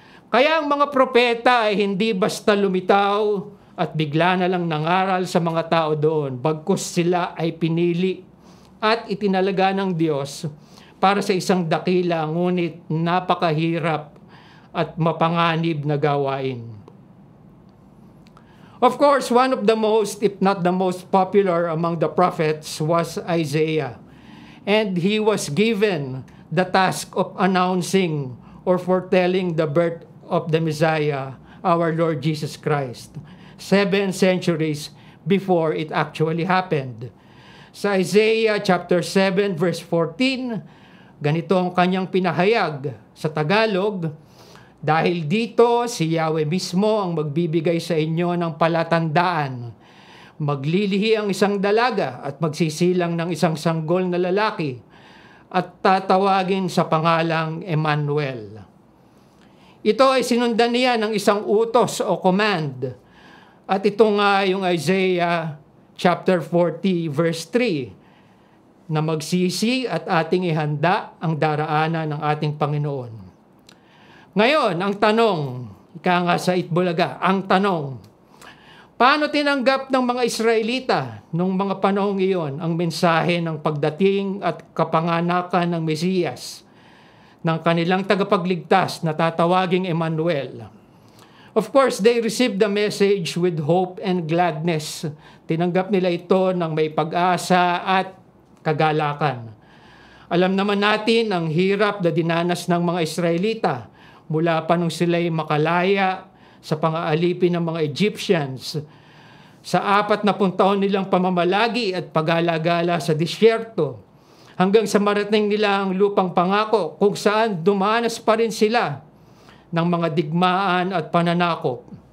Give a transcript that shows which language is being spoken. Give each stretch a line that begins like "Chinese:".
Filipino: Kaya ang mga propeta ay hindi basta lumitaw at bigla na lang nangaral sa mga tao doon, bagkus sila ay pinili at itinalaga ng Diyos para sa isang dakila ngunit napakahirap at mapanganib na gawain.
English: Of course, one of the most, if not the most popular among the prophets was Isaiah. And he was given the task of announcing or foretelling the birth of the Messiah, our Lord Jesus Christ, 7 centuries before it actually happened.
Filipino: Sa Isaiah chapter 7 verse 14, ganito ang kanyang pinahayag sa Tagalog, dahil dito si Yahweh mismo ang magbibigay sa inyo ng palatandaan. Maglilihi ang isang dalaga at magsisilang ng isang sanggol na lalaki at tatawagin sa pangalang Emmanuel. Ito ay sinundan niya ng isang utos o command. At ito nga yung Isaiah chapter 40 verse 3 na magsisi at ating ihanda ang daraanan ng ating Panginoon. Ngayon, ang tanong, ika nga sa Itbulaga, ang tanong, paano tinanggap ng mga Israelita nung mga panahong iyon ang mensahe ng pagdating at kapanganakan ng Mesiyas, ng kanilang tagapagligtas na tatawaging Emmanuel?
English: Of course, they received the message with hope and gladness.
Filipino: Tinanggap nila ito ng may pag-asa at kagalakan. Alam naman natin ang hirap na dinanas ng mga Israelita mula pa nung sila'y makalaya sa pang-aalipin ng mga Egyptians. Sa 40 taon nilang pamamalagi at pag-alagala sa disyerto, hanggang sa marating nila ang lupang pangako kung saan dumanas pa rin sila ng mga digmaan at pananakop.